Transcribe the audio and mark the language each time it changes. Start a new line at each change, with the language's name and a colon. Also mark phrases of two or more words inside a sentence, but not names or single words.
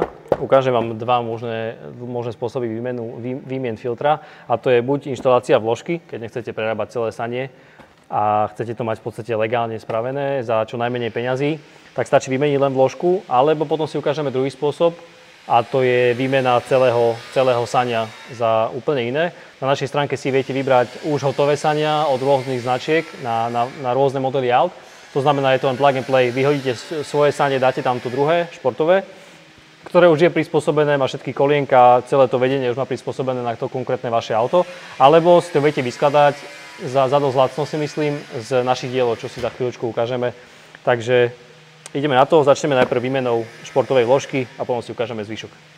Slovak: Ukážem vám dva možné spôsoby výmien filtra, a to je buď inštalácia vložky, keď nechcete prerábať celé sanie a chcete to mať v podstate legálne spravené za čo najmenej peňazí, tak stačí vymeniť len vložku, alebo potom si ukážeme druhý spôsob, a to je výmena celého sania za úplne iné. Na našej stránke si viete vybrať už hotové sania od rôznych značiek na rôzne modely aut. To znamená, je to len
English: plug and play.
Slovak: Vyhodíte svoje sanie, dáte tam to druhé, športové, ktoré už je prispôsobené, má všetky kolienka, celé to vedenie už má prispôsobené na to konkrétne vaše auto. Alebo si to viete vyskladať za dosť lacno, si myslím, z našich dielov, čo si za chvíľočku ukážeme. Takže ideme na to, začneme najprv výmenou športovej vložky a potom si ukážeme zvyšok.